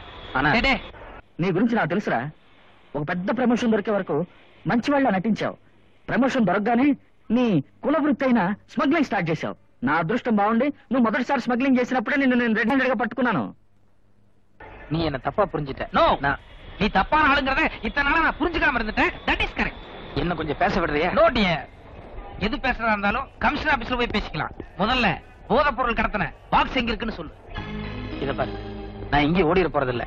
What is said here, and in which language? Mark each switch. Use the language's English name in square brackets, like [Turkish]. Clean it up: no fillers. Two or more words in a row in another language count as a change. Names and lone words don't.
[Tamil] ஆனா [Telugu] నీ గురించి నాకు తెలుసురా. ఒక పెద్ద ప్రమోషన్ దొరికే వరకు మంచి వాళ్ళ నటించావు. ప్రమోషన్ దొరకగానే నీ కుల వృత్తి అయిన [English] smuggling start [Telugu] చేశావు. నా అదృష్టం బాగుండి నువ్వు మొదటిసారి స్మగ్లింగ్ చేసినప్పుడే నేను [English] red handed [Telugu] గా పట్టుకున్నాను. [Tamil] நீ என்ன தப்பா புரிஞ்சிட்ட. நோ, நீ தப்பான ஆளுங்கறத இத்தனை நாளா நான் புரிஞ்சுக்காம இருந்துட்டேன். [English] that is correct. [Tamil] என்ன கொஞ்சம் பேச விடுறியா? [English] no dear. [Tamil] எது பேசுறதா இருந்தாலும் [English] commissioner office [Tamil] போய் பேசிக்கலாம். முதல்ல போதைப் பொருள் கடத்தின பாக்ஸ் எங்க இருக்குன்னு சொல்லு. இத பாரு, நான் இங்கே ஓடிட போறது இல்ல.